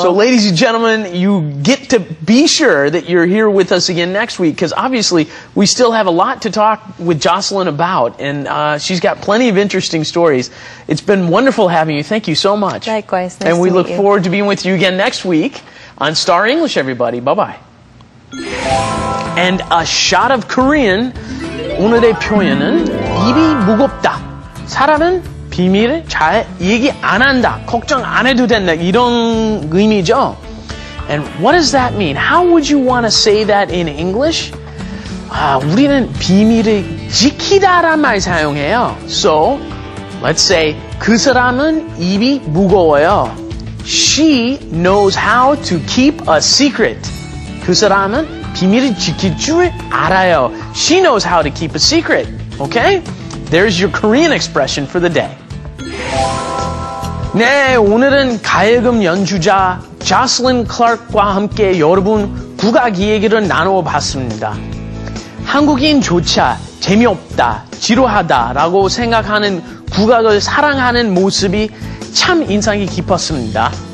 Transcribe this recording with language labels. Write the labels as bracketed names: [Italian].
[English] So, ladies and gentlemen, you get to be sure that you're here with us again next week, because obviously we still have a lot to talk with Jocelyn about, and she's got plenty of interesting stories. It's been wonderful having you. Thank you so much. Likewise. Nice and we to look meet you. forward to being with you again next week on Star English, everybody. Bye-bye. And a shot of Korean. [Korean] 오늘의 표현은 입이 무겁다. 사람은 비밀을 잘 얘기 안 한다. 걱정 안 해도 된다. 이런 의미죠. [English] And what does that mean? How would you want to say that in English? [Korean] 우리는 비밀을 지키다란 말 사용해요. [English] So, let's say [Korean] 그 사람은 입이 무거워요. [English] She knows how to keep a secret. [Korean] 그 사람은 비밀을 지킬 줄 알아요. [English] She knows how to keep a secret. Okay? There's your Korean expression for the day. [Korean] 네, 오늘은 가야금 연주자 조슬린 클락과 함께 여러분 국악 이야기를 나누어 봤습니다. 한국인조차 재미없다, 지루하다라고 생각하는 국악을 사랑하는 모습이 참 인상이 깊었습니다.